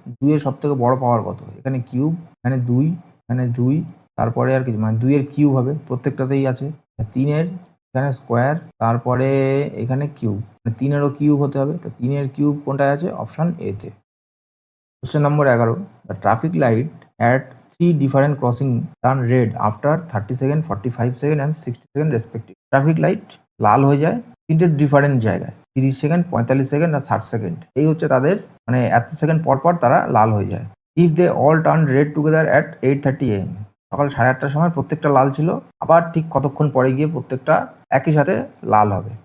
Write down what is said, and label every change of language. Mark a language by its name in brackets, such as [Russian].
[Bangla] 2 এর সব থেকে বড় পাওয়ার কত, এখানে কিউব, এখানে 2, এখানে 2, তারপরে আর কিছু মানে 2 এর কিউব হবে প্রত্যেকটাতেই আছে। 3 এর এখানে স্কোয়ার, তারপরে এখানে কিউব, 3-এরও কিউব হতে হবে, তো 3 এর কিউব কোনটায় আছে, অপশন এ তে। [English] Question number 11. The traffic light at 3 different crossing turn red after 30 second, 45 second and 60 second respective. [Bangla] Traffic light লাল হয়ে যায় তিনটে ডিফারেন্ট জায়গায়, 30 সেকেন্ড, 45 সেকেন্ড আর 60 সেকেন্ড। এই হচ্ছে তাদের মানে এত সেকেন্ড পর পর তারা লাল হয়ে যায়। [English] if they all turn red together at 8:30 AM, [Bangla] সকাল 8:30টার সময় প্রত্যেকটা লাল ছিল, আবার ঠিক কতক্ষণ পরে গিয়ে প্রত্যেকটা একই সাথে লাল হবে।